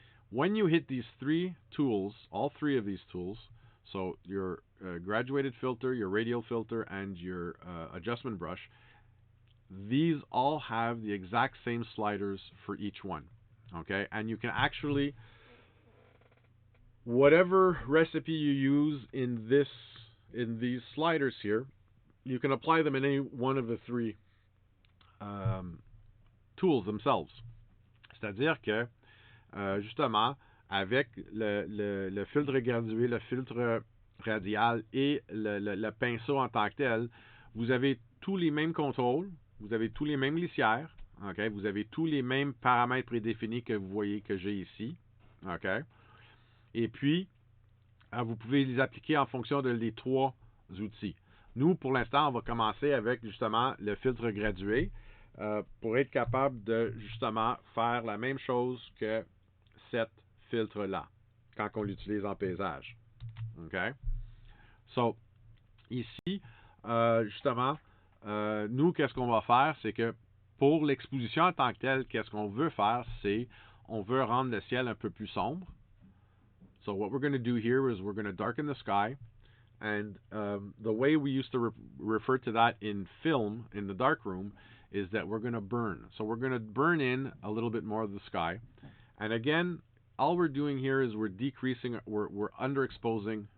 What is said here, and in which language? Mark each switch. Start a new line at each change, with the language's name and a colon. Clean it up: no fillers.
English: When you hit these 3 tools, all 3 of these tools, so your graduated filter, your radial filter, and your adjustment brush, these all have the exact same sliders for each one. Okay, and you can actually, whatever recipe you use in these sliders here, you can apply them in any one of the 3 tools themselves.
French: C'est-à-dire que, justement, avec le filtre gradué, le filtre radial et le pinceau en tant que tel, vous avez tous les mêmes contrôles, vous avez tous les mêmes lissières. Okay, vous avez tous les mêmes paramètres prédéfinis que vous voyez que j'ai ici. Okay. Et puis, vous pouvez les appliquer en fonction des 3 outils. Nous, pour l'instant, on va commencer avec justement le filtre gradué pour être capable de justement faire la même chose que cet filtre-là quand on l'utilise en paysage. Okay. So, ici, justement, nous, qu'est-ce qu'on va faire, c'est que pour l'exposition en tant que telle, qu'est-ce qu'on veut faire, c'est on veut rendre le ciel un peu plus sombre.
English: So what we're going to do here is we're going to darken the sky, and the way we used to refer to that in film, in the darkroom, is that we're going to burn. So we're going to burn in a little bit more of the sky, and again, all we're doing here is we're decreasing, we're underexposing.